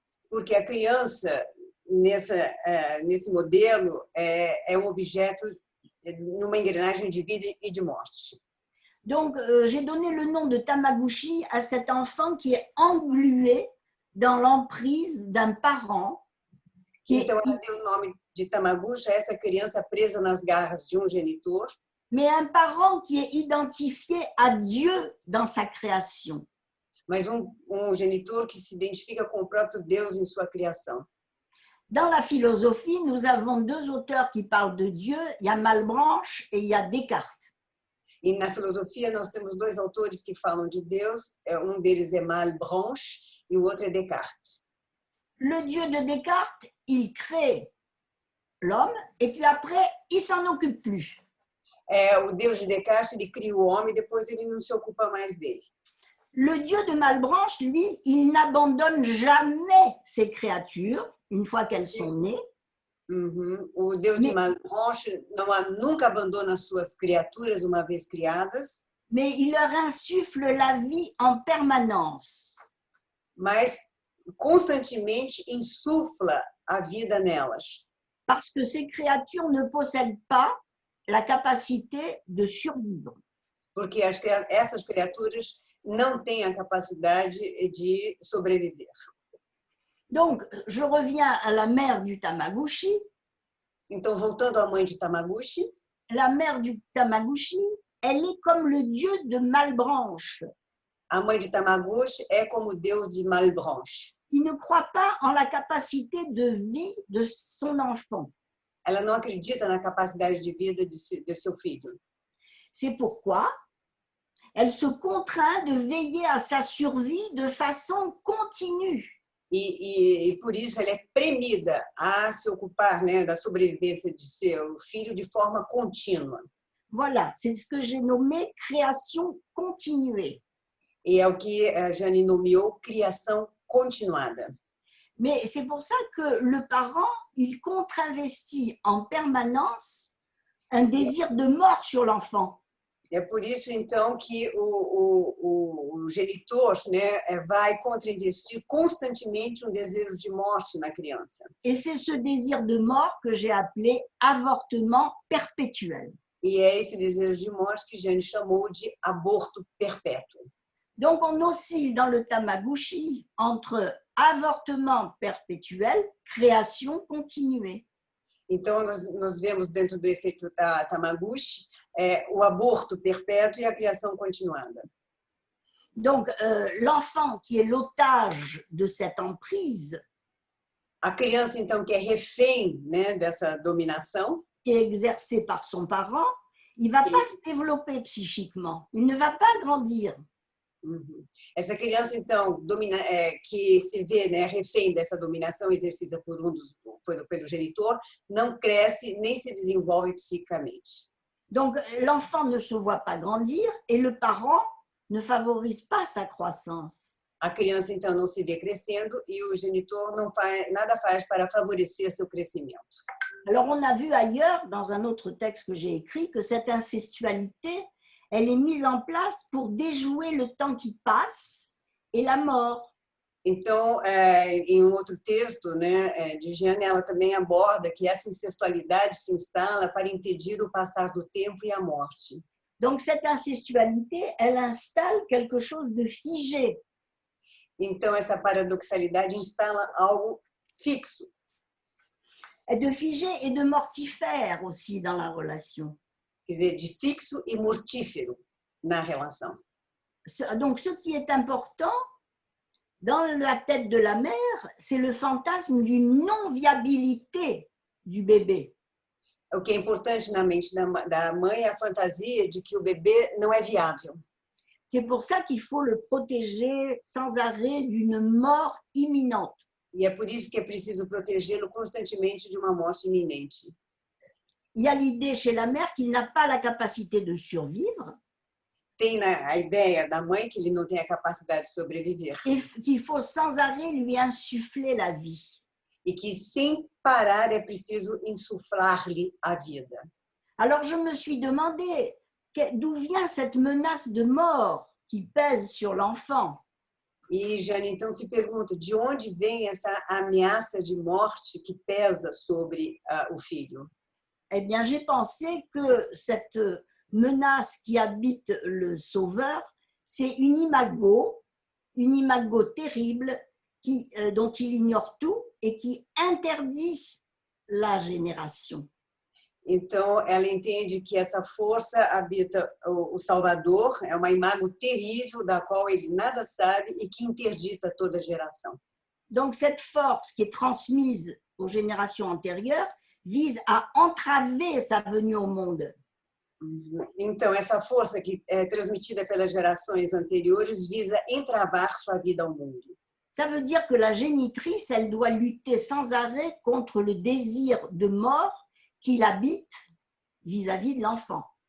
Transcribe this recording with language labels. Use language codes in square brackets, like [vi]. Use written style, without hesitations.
[pt] Porque a criança, nesse modelo, é um objeto numa engrenagem de vida e de morte. [fr] Donc, j'ai donné le nom de Tamaguchi à cet enfant qui est englué dans l'emprise d'un parent. [pt] Então, ela deu o nome de Tamaguchi a essa criança presa nas garras de um genitor. [fr] Mais un parent qui est identifié à Dieu dans sa création. [pt] Mas genitor que se identifica com o próprio Deus em sua criação. [fr] Dans la philosophie, nous avons deux auteurs qui parlent de Dieu. Il y a Malebranche et il y a Descartes. [pt] E na filosofia nós temos dois autores que falam de Deus. Um deles é Malebranche e o outro é Descartes. [fr] Le Dieu de Descartes, il crée l'homme et puis après, il s'en occupe plus. [pt] O Deus de Descartes, ele cria o homem e depois ele não se ocupa mais dele. [fr] Le Dieu de Malebranche, lui, il n'abandonne jamais ses créatures une fois qu'elles sont nées. [pt] O Deus de Malebranche nunca abandona suas criaturas uma vez criadas. [fr] Mais il leur insuffle la vie en permanence. [pt] Mas constantemente insufla a vida nelas. [fr] Parce que ces créatures ne possèdent pas la capacité de survivre. [pt] Porque essas criaturas não têm a capacidade de sobreviver. [fr] Donc, je reviens à la mère du Tamaguchi. [pt] Então, voltando à mãe de Tamaguchi. [fr] La mère du Tamaguchi, elle est comme le dieu de Malebranche. [pt] A mãe de Tamaguchi é como o Deus de Malebranche. [fr] il ne croit pas en la capacité de vie de son enfant. [pt] Ela não acredita na capacidade de vida de seu filho. [fr] C'est pourquoi elle se contraint de veiller à sa survie de façon continue. [pt] E por isso ela é premida a se ocupar, né, da sobrevivência de seu filho de forma contínua. [fr] Voilà, c'est ce que j'ai nommé création continuée. [pt] E é o que a Jane nomeou criação continuada. [fr] Mais c'est pour ça que le parent, il contre-investit en permanence un désir de mort sur l'enfant. [pt] É por isso, então, que o genitor, né, vai contra-investir constantemente um desejo de morte na criança. [fr] Et c'est ce désir de mort que j'ai appelé avortement perpétuel. [pt] E é esse desejo de morte que Jane chamou de aborto perpétuo. [fr] Donc, on oscille dans le Tamaguchi entre avortement perpétuel, création continuée. [pt] Então, nós vemos dentro do efeito Tamaguchi o aborto perpétuo e a criação continuada. [fr] Donc, l'enfant qui est l'otage de cette emprise, [pt] A criança, então, que é refém, né, dessa dominação, [fr] qui est exercée par son parent, il ne va pas se développer psychiquement, il ne va pas grandir. [pt] Essa criança, então, que se vê, né, refém dessa dominação exercida pelo genitor, não cresce nem se desenvolve psiquicamente. [fr] Donc, l'enfant ne se voit pas grandir et le parent ne favorise pas sa croissance. [pt] A criança, então, não se vê crescendo e o genitor nada faz para favorecer seu crescimento. [fr] Alors, on a vu ailleurs, dans un autre texte que j'ai écrit, que cette incestualité, elle est mise en place pour déjouer le temps qui passe et la mort. [pt] Então, em outro texto, né, de Jane, ela também aborda que essa incestualidade se instala para impedir o passar do tempo e a morte. [fr] Donc, cette incestualité, elle installe quelque chose de figé. [pt] Então, essa paradoxalidade instala algo fixo. [fr] Et de figé et de mortifère aussi dans la relation. [pt] Quer dizer, de fixo e mortífero na relação. [fr] Donc, ce qui est important dans la tête de la mère, c'est le fantasme d'une non-viabilité du bébé. [pt] O que é importante na mente da mãe é a fantasia de que o bebê não é viável. [fr] C'est pour ça qu'il faut le protéger sans arrêt d'une mort imminente. [pt] E é por isso que é preciso protegê-lo constantemente de uma morte iminente. [fr] Il y a l'idée chez la mère qu'il n'a pas la capacité de survivre. [pt] Tem a ideia da mãe que ele não tem a capacidade de sobreviver. [fr] Et qu'il faut sans arrêt lui insuffler la vie. [pt] E que sem parar é preciso insuflar-lhe a vida. [fr] Alors je me suis demandé d'où vient cette menace de mort qui pèse sur l'enfant. [pt] E Jane então se pergunta de onde vem essa ameaça de morte que pesa sobre o filho. [fr] Eh bien, j'ai pensé que cette menace qui habite le sauveur, c'est une imago terrible dont il ignore tout et qui interdit la génération. [pt] Então, ela entende que essa força habita o Salvador, é uma imago terrível da qual ele nada sabe e que interdita toda a geração. [fr] Donc, cette force qui est transmise aux générations antérieures vise à entraver sa venue au monde. [pt] Então, essa força que é transmitida pelas gerações anteriores visa entravar sua vida ao mundo. [fr] Ça veut dire que la génitrice, elle doit lutter sans arrêt contre le désir de mort qu'il habite vis-à-vis de l'enfant.